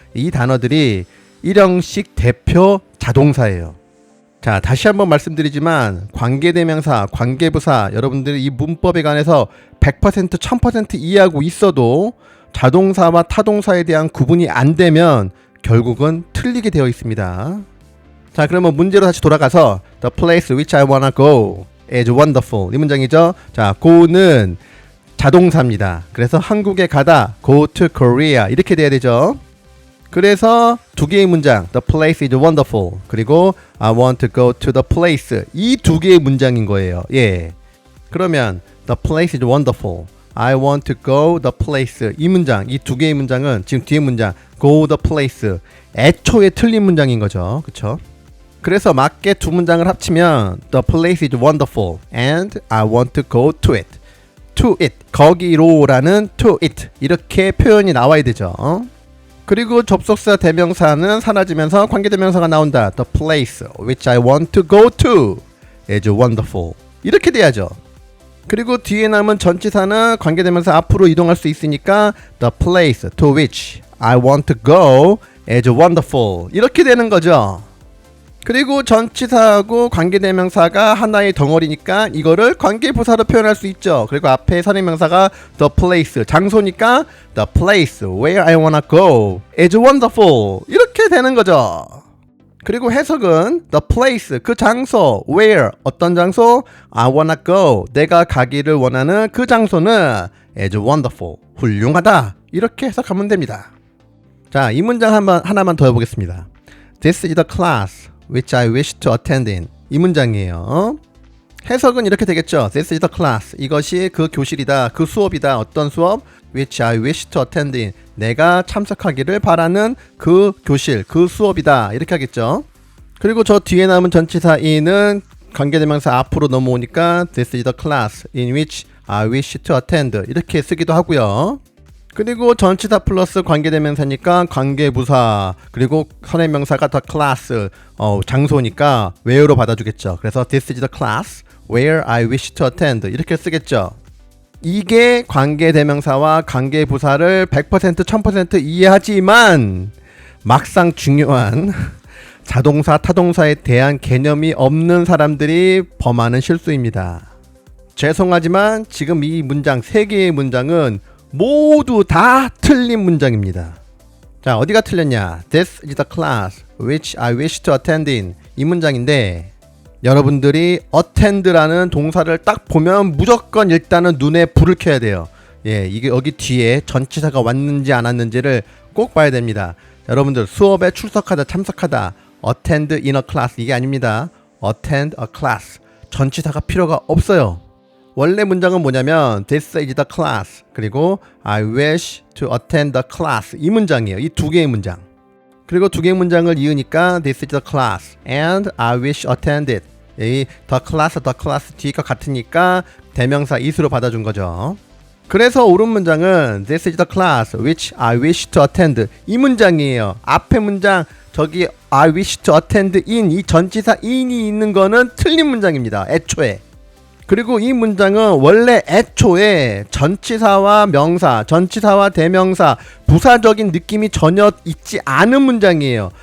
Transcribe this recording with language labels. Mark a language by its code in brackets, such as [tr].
[ko] 이 단어들이 1형식 대표 자동사예요. 자, 다시 한번 말씀드리지만 관계대명사, 관계부사 여러분들이 이 문법에 관해서 100% 1000% 이해하고 있어도 자동사와 타동사에 대한 구분이 안 되면 결국은 틀리게 되어 있습니다. 자, 그러면 문제로 다시 돌아가서 [en] The place which I wanna go is wonderful [ko] 이 문장이죠. 자, go는 자동사입니다. 그래서 한국에 가다 [en] go to Korea [ko] 이렇게 돼야 되죠. 그래서 두 개의 문장 [en] The place is wonderful [ko] 그리고 [en] I want to go to the place [ko] 이 두 개의 문장인 거예요. 예. 그러면 [en] The place is wonderful I want to go the place [ko] 이 문장 이 두 개의 문장은 지금 뒤에 문장 [en] go the place [ko] 애초에 틀린 문장인 거죠. 그쵸? 그래서 맞게 두 문장을 합치면 [en] The place is wonderful and I want to go to it to it 거기로라는 to it [ko] 이렇게 표현이 나와야 되죠. 그리고 접속사 대명사는 사라지면서 관계대명사가 나온다. [en] The place which I want to go to is wonderful. [ko] 이렇게 돼야죠. 그리고 뒤에 남은 전치사는 관계대명사 앞으로 이동할 수 있으니까 [en] The place to which I want to go is wonderful. [ko] 이렇게 되는 거죠. 그리고 전치사하고 관계대명사가 하나의 덩어리니까 이거를 관계부사로 표현할 수 있죠. 그리고 앞에 선행명사가 [en] the place, 장소니까 the place where I wanna go is wonderful. [ko] 이렇게 되는 거죠. 그리고 해석은 the place, 그 장소, where, 어떤 장소, [en] I wanna go, [ko] 내가 가기를 원하는 그 장소는 [en] is wonderful, [ko] 훌륭하다. 이렇게 해석하면 됩니다. 자, 이 문장 하나만 더 해보겠습니다. [en] This is the class which I wish to attend in. [ko] 이 문장이에요. 해석은 이렇게 되겠죠. [en] This is the class. [ko] 이것이 그 교실이다. 그 수업이다. 어떤 수업? [en] Which I wish to attend in. [ko] 내가 참석하기를 바라는 그 교실, 그 수업이다. 이렇게 하겠죠. 그리고 저 뒤에 남은 전치사 in은 관계대명사 앞으로 넘어오니까 [en] This is the class in which I wish to attend. [ko] 이렇게 쓰기도 하고요. 그리고 전치사 플러스 관계대명사니까 관계부사 그리고 선행명사가 the class 장소니까 where로 받아주겠죠. [en] 그래서 this is the class where I wish to attend [ko] 이렇게 쓰겠죠. 이게 관계대명사와 관계부사를 100% 1000% 이해하지만 막상 중요한 자동사 타동사에 대한 개념이 없는 사람들이 범하는 실수입니다. 죄송하지만 지금 이 문장 3개의 문장은 모두 다 틀린 문장입니다. 자, 어디가 틀렸냐? [en] This is the class which I wish to attend in. [ko] 이 문장인데 여러분들이 attend라는 동사를 딱 보면 무조건 일단은 눈에 불을 켜야 돼요. 예, 이게 여기 뒤에 전치사가 왔는지 안 왔는지를 꼭 봐야 됩니다. 여러분들 수업에 출석하다 참석하다 [en] attend in a class [ko] 이게 아닙니다. [en] attend a class [ko] 전치사가 필요가 없어요. 원래 문장은 뭐냐면 [en] This is the class 그리고 I wish to attend the class [ko] 이 문장이에요. 이 두 개의 문장. 그리고 두 개의 문장을 이으니까 [en] This is the class and I wish attend it. [ko] 이 the class 뒤가 같으니까 대명사 is로 받아준 거죠. 그래서 옳은 문장은 [en] This is the class which I wish to attend [ko] 이 문장이에요. 앞에 문장 저기 [en] I wish to attend in [ko] 이 전치사 in이 있는 거는 틀린 문장입니다. 애초에. 그리고 이 문장은 원래 애초에 전치사와 명사, 전치사와 대명사, 부사적인 느낌이 전혀 있지 않은 문장이에요.